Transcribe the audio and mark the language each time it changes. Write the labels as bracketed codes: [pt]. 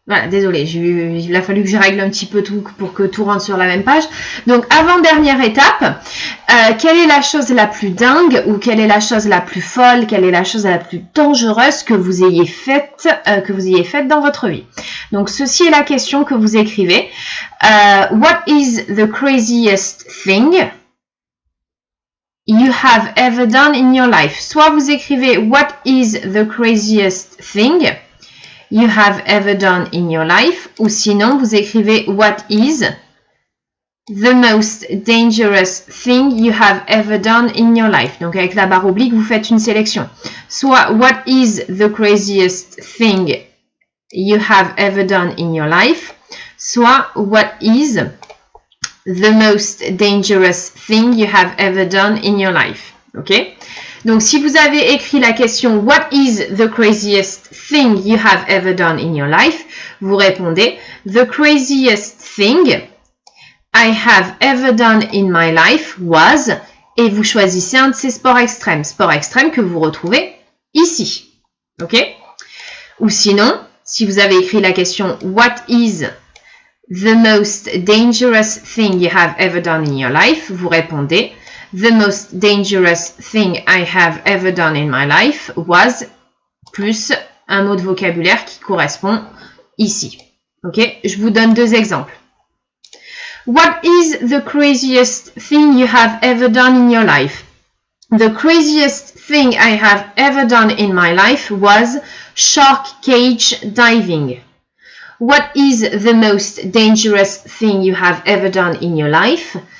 [fr] Voilà, désolé, il a fallu que je règle un petit peu tout pour que tout rentre sur la même page. Donc, avant-dernière étape, quelle est la chose la plus dingue ou quelle est la chose la plus folle, quelle est la chose la plus dangereuse que vous ayez faite dans votre vie? Donc, ceci est la question que vous écrivez. [en] What is the craziest thing you have ever done in your life? [fr] Soit vous écrivez [en] What is the craziest thing you have ever done in your life, [fr] ou sinon vous écrivez [en] What is the most dangerous thing you have ever done in your life. [fr] Donc avec la barre oblique, vous faites une sélection. [en] Soit What is the craziest thing you have ever done in your life, soit What is the most dangerous thing you have ever done in your life. Ok? [fr] Donc, si vous avez écrit la question [en] What is the craziest thing you have ever done in your life? [fr] Vous répondez [en] The craziest thing I have ever done in my life was, [fr] et vous choisissez un de ces sports extrêmes que vous retrouvez ici. [en] Ok? [fr] Ou sinon, si vous avez écrit la question [en] What is the most dangerous thing you have ever done in your life? [fr] Vous répondez [en] The most dangerous thing I have ever done in my life was, [fr] plus un mot de vocabulaire qui correspond ici. Ok? Je vous donne deux exemples. [en] What is the craziest thing you have ever done in your life? The craziest thing I have ever done in my life was shark cage diving. What is the most dangerous thing you have ever done in your life?